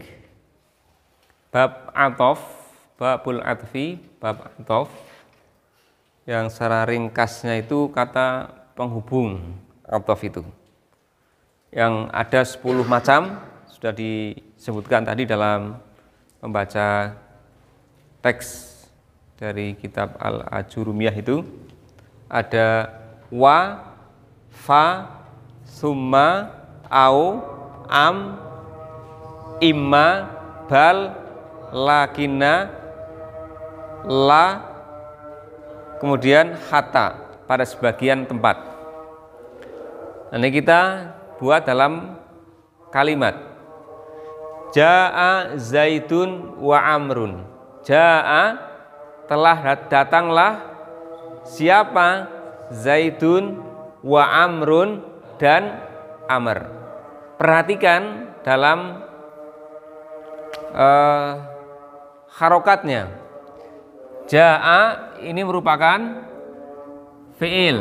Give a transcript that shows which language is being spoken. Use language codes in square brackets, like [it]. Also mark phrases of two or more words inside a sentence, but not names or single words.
[ar] باب عطف, باب العطف, باب عطف, [id] yang secara ringkasnya itu kata penghubung atof itu. Yang ada 10 macam, sudah disebutkan tadi dalam membaca teks dari kitab Al-Ajurumiyah itu. [ar] Ada و، ف، ثم، أو، أم، إما، بل، لكن، لا, [id] kemudian hatta pada sebagian tempat. Nanti kita buat dalam kalimat. [ar] جاء زيد وعمرو. [id] Ja'a telah datanglah siapa? [ar] زيد وعمرو [id] dan Amr. Perhatikan dalam harokatnya. Ja'a ini merupakan fi'il.